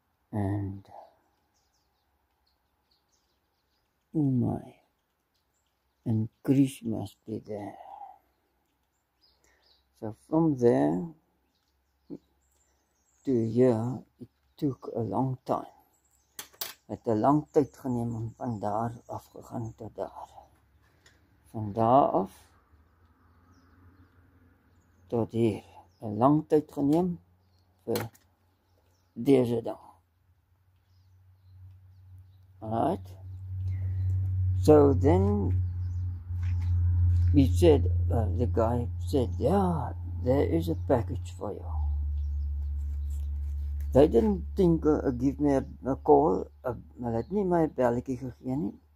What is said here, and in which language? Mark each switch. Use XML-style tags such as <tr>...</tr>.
<en>And oh my, and Greece must be there. So from there to here, it took a long time.</en> <af>Het 'n lang tyd geneem om van daar af gegaan tot daar. Van daar af tot hier. 'n lang tyd geneem vir deze ding.</af> <en>Alright. So then he said, the guy said, yeah, there is a package for you. They didn't think give me a call.</en> <af>Hulle het nie my belletjie gegee nie.</af>